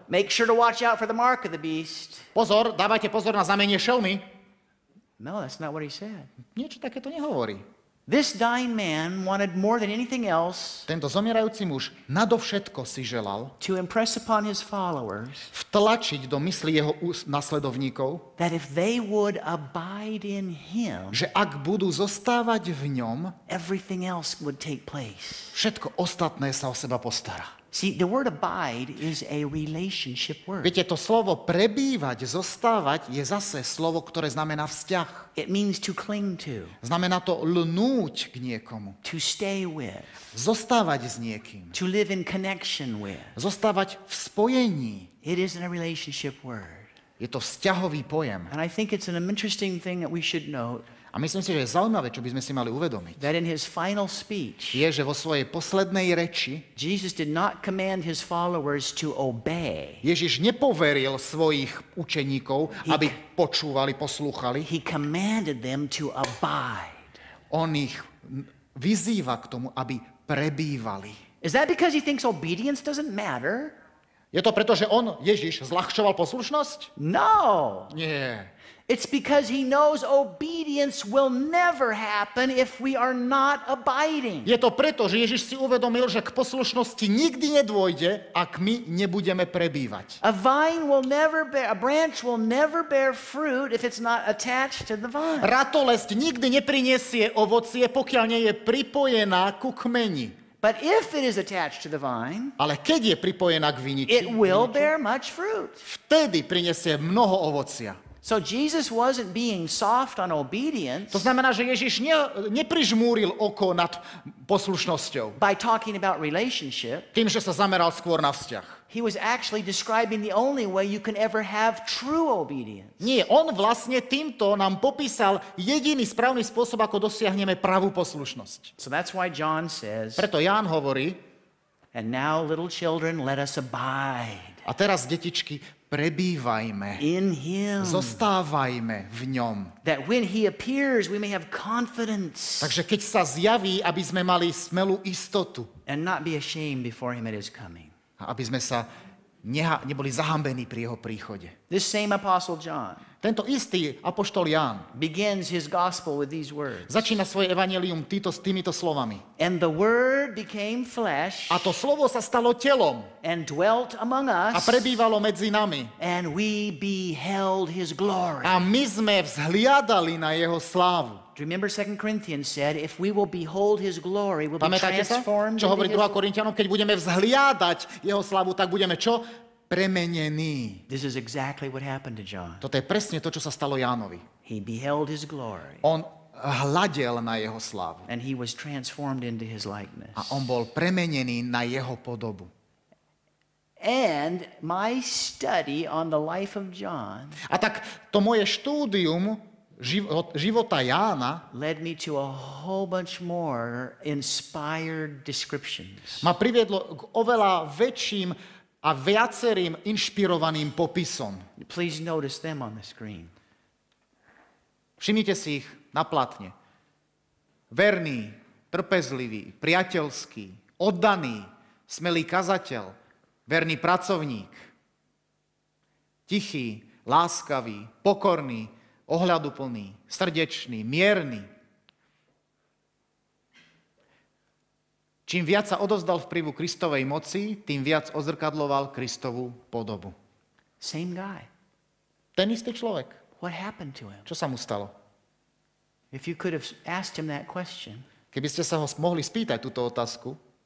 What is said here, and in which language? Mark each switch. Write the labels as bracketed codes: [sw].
[en] Make sure to watch out for the mark of the beast. [sk] Pozor, dávajte pozor na znamenie šelmy. [en] No, that's not what he said. [sk] Niečo takéto nehovorí. [en] This dying man wanted more than anything else [sk] Tento zomierajúci muž nadovšetko si želal [en] to impress upon his followers [sk] vtlačiť do mysli jeho nasledovníkov, [en] that if they would abide in him, [sk] že ak budú zostávať v ňom, [en] everything else would take place. [sk] všetko ostatné sa o seba postará. [en] See, the word abide is a relationship word. [sk] Viete, to slovo prebývať, zostávať je zase slovo, ktoré znamená vzťah. [en] It means to cling to, [sk] Znamená to lnúť k niekomu, [en] to stay with, [sk] zostávať s niekým, [en] to live in connection with. [sk] zostávať v spojení. [en] It is a relationship word. [sk] Je to vzťahový pojem. [en] And I think it's an interesting thing that we should note [sk] A myslím si, že je zaujímavé, čo by sme si mali uvedomiť, [en] that in his final speech, [sk] je, že vo svojej poslednej reči [en] Jesus did not command his followers to obey. [sk] Ježiš nepoveril svojich učeníkov, aby počúvali, poslúchali. [en] He commanded them to abide. [sk] On ich vyzýva k tomu, aby prebývali. [en] Is that because he thinks obedience doesn't matter? [sk] Je to preto, že on, Ježiš, zľahčoval poslušnosť? [en] No. [sk] Nie. [en] It's because he knows obedience will never happen if we are not abiding. [sk] Je to preto, že Ježiš si uvedomil, že k poslušnosti nikdy nedôjde, ak my nebudeme prebývať. [en] A branch will never bear fruit if it's not attached to the vine. [sk] Ratolesť nikdy neprinesie ovocie, pokiaľ nie je pripojená ku kmeni. [en] But if it is attached to the vine, [sk] Ale keď je pripojená k viniči, [en] it will bear much fruit. [sk] vtedy prinesie mnoho ovocia. [en] So Jesus wasn't being soft on obedience [sk] To znamená, že Ježiš neprižmúril oko nad poslušnosťou [en] by talking about relationship. [sk] tým, že sa zameral skôr na vzťah. [en] He was actually describing the only way you can ever have true obedience. [sk] Nie, on vlastne týmto nám popísal jediný správny spôsob, ako dosiahneme pravú poslušnosť. [en] So that's why John says, [sk] Preto Ján hovorí, [en] and now little children, let us abide [sk] a teraz, detičky, prebývajme, [en] in him, [sk] zostávajme v ňom. [en] that when he appears we may have confidence [sk] Takže keď sa zjaví, aby sme mali smelú istotu [en] and not be ashamed before him at his coming. [sk] a aby sme sa neboli zahambení pri jeho príchode. [en] This same apostle John [sk] Tento istý apoštol Ján [en] begins his gospel with these words. [sk] začína svoje evanjelium týmito slovami. [en] And the word became flesh [sk] A to slovo sa stalo telom [en] and dwelt among [sk] a [en] us, [sk] prebývalo medzi nami. [en] and we beheld his glory. [sk] A my sme vzhliadali na jeho slávu. [en] Do you remember 2 Corinthians said, if we will behold his glory, we'll be [sk] Pamätáte sa, [en] transformed [sk] čo hovorí [en] into [sk] 2. [en] his... [sk] Korinťanom? Keď budeme vzhliadať jeho slávu, tak budeme čo? Premenení. [en] This is exactly what happened to John. [sk] Toto je presne to, čo sa stalo Jánovi. [en] He beheld his glory, [sk] On hľadel na jeho slávu [en] and he was transformed into his likeness. [sk] a on bol premenený na jeho podobu. [en] And my study on the life of John [sk] A tak to moje štúdium života Jána [en] led me to a whole bunch more inspired descriptions. [sk] ma priviedlo k oveľa väčším a viacerým inšpirovaným popisom. [en] Please notice them on the screen. [sk] Všimnite si ich na platne. Verný, trpezlivý, priateľský, oddaný, smelý kazateľ, verný pracovník, tichý, láskavý, pokorný, ohľaduplný, srdečný, mierny. Čím viac sa odovzdal vplyvu Kristovej moci, tým viac odzrkadloval Kristovú podobu. [en] Same guy. [sk] Ten istý človek. [en] What happened to him? [sk] Čo sa mu stalo? [en] If you could have asked him that question, [sk] Keby ste sa ho mohli spýtať túto otázku,